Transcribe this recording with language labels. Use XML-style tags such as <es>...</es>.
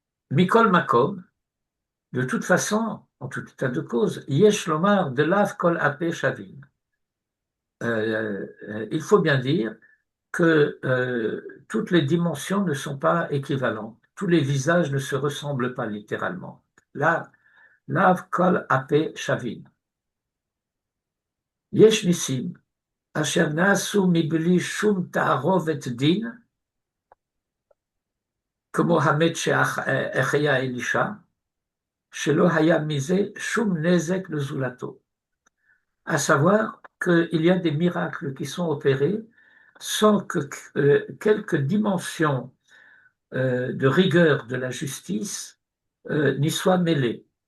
<he>Mikol Makom,</he> <fr>de toute façon, en tout état de cause,</fr> <he>Yesh Lomar de Lav Kol Ape Shavin.</he> <fr>Il faut bien dire que toutes les dimensions ne sont pas équivalentes. Tous les visages ne se ressemblent pas littéralement.</fr> <he>Là, Lav Kol Ape Shavin. Yesh Nissim, Asher Nasu Mibli Shum Ta'arov et Din, כמו המת שהחיה אלישע, שלא היה מזה שום נזק לזולתו.</he> <fr>À savoir qu'il y a des miracles qui sont opérés sans que quelques dimensions de rigueur de la justice n'y soient mêlées.</fr>